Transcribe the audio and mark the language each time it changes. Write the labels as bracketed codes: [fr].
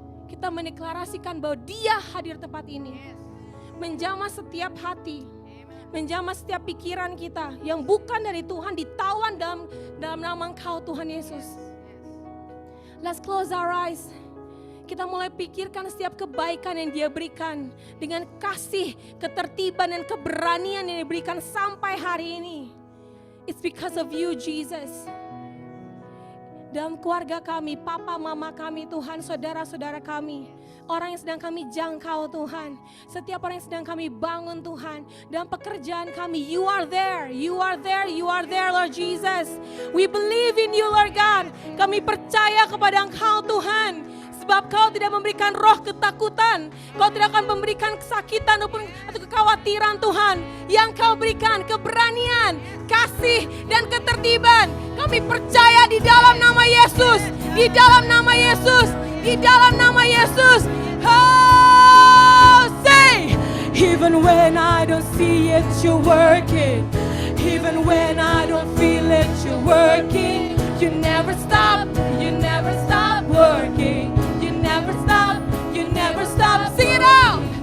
[id] Kita mendeklarasikan bahwa Dia hadir tempat ini. Menjamah setiap hati, menjamah setiap pikiran kita yang bukan dari Tuhan, ditawan dalam nama Engkau Tuhan Yesus. [en] Let's close our eyes. [id] Kita mulai pikirkan setiap kebaikan yang Dia berikan dengan kasih, ketertiban dan keberanian yang diberikan sampai hari ini. [en] It's because of you, Jesus. [id] Dalam keluarga kami, papa, mama kami, Tuhan, saudara-saudara kami, orang yang sedang kami jangkau, Tuhan, setiap orang yang sedang kami bangun, Tuhan, dalam pekerjaan kami, [en] You are there, You are there, You are there, Lord Jesus. We believe in You, Lord God. [id] Kami percaya kepada Engkau, Tuhan. Sebab Kau tidak memberikan roh ketakutan, Kau tidak akan memberikan kesakitan atau kekhawatiran, Tuhan. Yang Kau berikan keberanian, kasih dan ketertiban. Kami percaya di dalam nama Yesus, di dalam nama Yesus, di dalam nama Yesus. [en] Oh, say, even when I don't see it, You're working. Even when I don't feel it, You're working. You never stop, You never stop working. You never stop, You never stop. Sing it out.